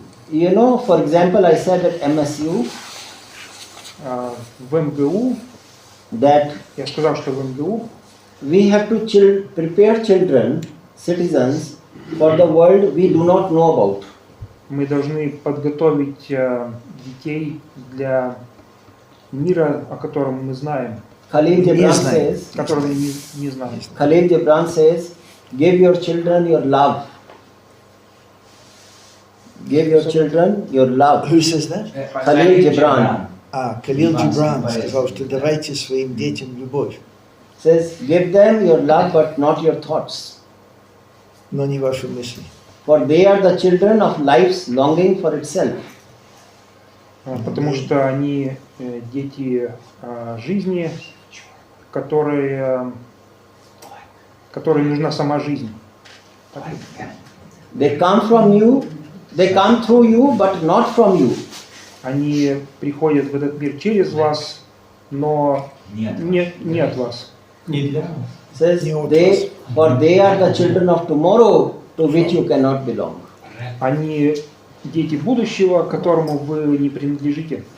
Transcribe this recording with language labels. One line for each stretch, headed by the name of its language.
English: You know, for example, I said at MSU
Russian: в МГУ,
English: that
Russian: я сказал, что в МГУ
English: we have to prepare children, citizens, for the world we do not know about.
Russian: Мы должны подготовить детей для мира, о котором мы знаем.
English: Khalil Gibran says,
Russian: которого не знаем.
English: Khalil Gibran says, give your children your love. Give your children your love. Who says that? Khalil Gibran.
Russian: Khalil Gibran сказал, что давайте своим детям любовь.
English: Says, give them your love, but not your thoughts.
Russian: Но не ваши мысли.
English: For they are the children of life's longing for itself.
Russian: Потому что они дети жизни, которой нужна сама жизнь.
English: They come from you, they come through you, but not from you.
Russian: Они приходят в этот мир через вас, но не от вас.
English: Says for they are the children of tomorrow, to which you cannot belong.
Russian: Они дети будущего, которому вы не принадлежите.